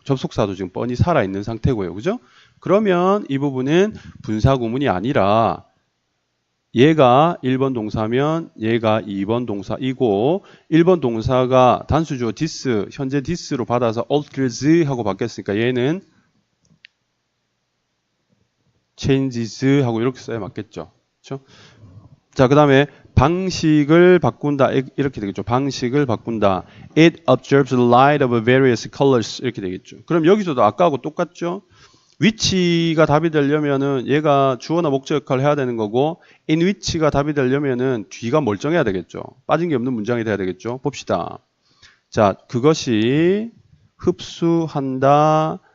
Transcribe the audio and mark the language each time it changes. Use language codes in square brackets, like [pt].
[ko] 접속사도 지금 뻔히 살아있는 상태고요. 그죠? 그러면 이 부분은 분사 구문이 아니라 얘가 1번 동사면 얘가 2번 동사이고 1번 동사가 단수주어 this 현재 this로 받아서 alters 하고 바뀌었으니까 얘는 changes 하고 이렇게 써야 맞겠죠. 그렇죠? 자, 그 다음에 방식을 바꾼다 이렇게 되겠죠. 방식을 바꾼다. [en] It observes the light of various colors [ko] 이렇게 되겠죠. 그럼 여기서도 아까하고 똑같죠. which가 답이 되려면은 얘가 주어나 목적 역할을 해야 되는 거고 in which가 답이 되려면은 뒤가 멀쩡해야 되겠죠. 빠진 게 없는 문장이 돼야 되겠죠. 봅시다. 자, 그것이 흡수한다.